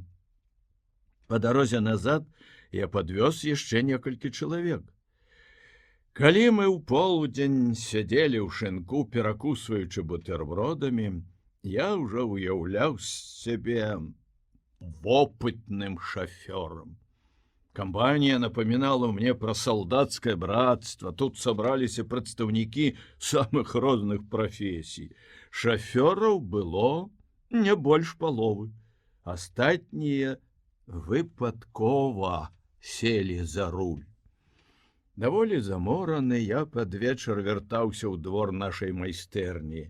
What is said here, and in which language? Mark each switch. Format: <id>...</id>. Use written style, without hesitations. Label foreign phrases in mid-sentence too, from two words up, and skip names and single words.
<be>Па дарозе назад я падвёз яшчэ некалькі чалавек. Калі мы ў полудзень сядзелі ў шынку, перакусваючы бутэрбродамі, я ўжо ўяўляў сябе вопытным шафёрам.</be> <ru>Компания напоминала мне про солдатское братство.</ru> <be>Тут собрались прадстаўнікі самых розных прафесій. Шафёраў было не больш паловы. Астатнія выпадкова селі за руль. Даволі замораны, я пад вечар вяртаўся ў двор нашай майстэрні.</be>